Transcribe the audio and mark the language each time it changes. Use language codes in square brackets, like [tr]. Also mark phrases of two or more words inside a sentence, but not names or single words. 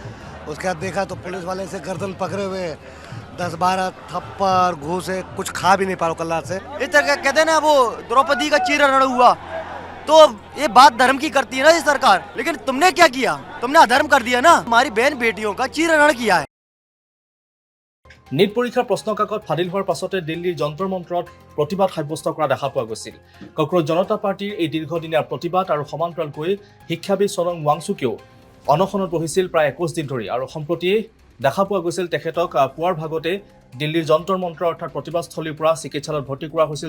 [hi] उसके बाद देखा तो पुलिस वाले से गर्दन पकड़े हुए 10-12 थप्पड़ घूसे, कुछ खा भी नहीं पा रहा कल रात से। इस तरह कहते हैं ना, वो द्रौपदी का चीरहरण हुआ, तो ये बात धर्म की करती है ना ये सरकार, लेकिन तुमने क्या किया? तुमने अधर्म कर दिया ना, हमारी बहन बेटियों का चीरहरण किया है। [as] नीट পৰীক্ষাৰ প্ৰশ্ন কাকত ফাদিল হোৱাৰ পাছতে দিল্লীৰ যন্তৰ মন্ত্ৰত প্ৰতিবাদ সাব্যস্ত কৰা দেখা পোৱা গৈছিল। কক্ৰোজ জনতা পাৰ্টিৰ এই দীৰ্ঘদিনীয়া প্ৰতিবাদ আৰু সমান্তৰালকৈ শিক্ষাবিদ চনং ৱাংচুকেও অনশনত বহিছিল প্ৰায় 21 দিন ধৰি, আৰু সম্প্ৰতি দেখা পোৱা গৈছিল তেখেতক পুৱাৰ ভাগতে দিল্লীৰ যন্তৰ মন্ত্ৰ অৰ্থাৎ প্ৰতিবাদস্থলীৰ পৰা চিকিৎসালয়ত ভৰ্তি কৰা হৈছিল।